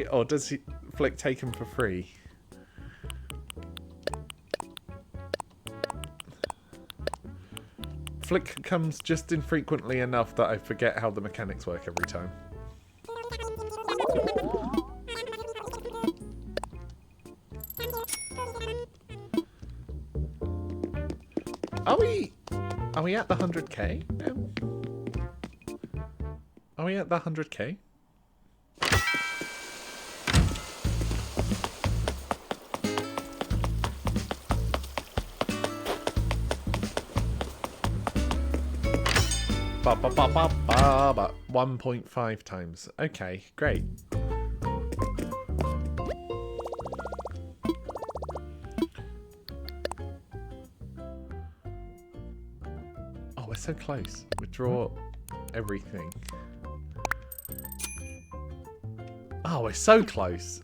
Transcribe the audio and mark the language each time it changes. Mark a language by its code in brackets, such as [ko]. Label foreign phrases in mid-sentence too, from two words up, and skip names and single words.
[en] Or does Flick take them for free? Flick comes just infrequently enough that I forget how the mechanics work every time. Are we at the 100k? Are we at the 100k? Ba ba ba ba ba ba. 1.5 times. Okay, great. Oh, we're so close. Withdraw everything. Oh, we're so close.